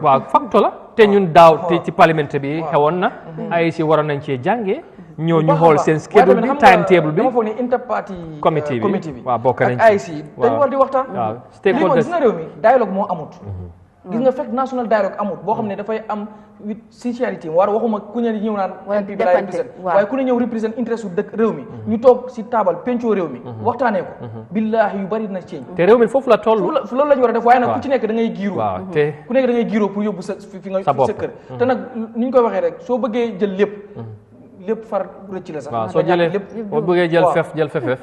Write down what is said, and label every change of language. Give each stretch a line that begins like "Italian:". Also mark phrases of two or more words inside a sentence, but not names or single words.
Wolof: waaw facteur la te ñun daaw te ci parlement bi xewoon na ay si waroon nañ cee jàngee ñoo ñu xool seen schedule bi
English: time table
Wolof: bi dama foog ni interparty committee bi waaw bokk nañ ak AIC dañu war di waxtaan waaw stakeholders gis nga réew mi dialogue moo amut gis nga fekk
English: national dialogue
Wolof: amut boo xam ne dafay am
English: with sincerity
Wolof: war waxuma ku ne ñëw naan MP bi laay represent waaye ku ne ñëw
English: represent interest
Wolof: u dëkk réew mi ñu toog si taabal pencoo réew mi waxtaanee ko billaahi yu bari na ceeñ te réew mi foofu la toll loolu lañu war a def waaye nag ku ci nekk da ngay giiroo te ku nekk da ngay giiroo pour yóbbu sa fi nga sa kër te nag ni ñu koy waxee rek soo bëggee jël lépp far rëcc la sax waaw soo jëlee boo bëggee jël fefef